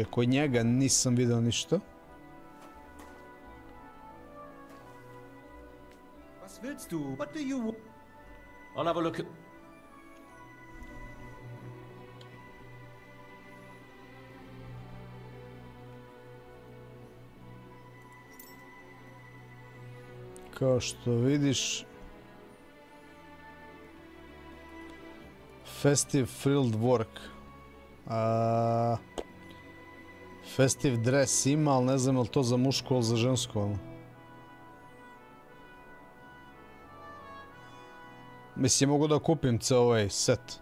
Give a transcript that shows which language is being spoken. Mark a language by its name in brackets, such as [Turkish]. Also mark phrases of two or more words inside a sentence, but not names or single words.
[Serbian] Kod njega nisam vidio ništa. [German] Was willst du? [English] What do you want? I'll have a look at... [Serbian] Kao što vidiš, Festive Field Work. Festive Dress ima, ali ne znam je li to za muško ili za žensko. Mislim, mogu da kupim ceo ovaj set.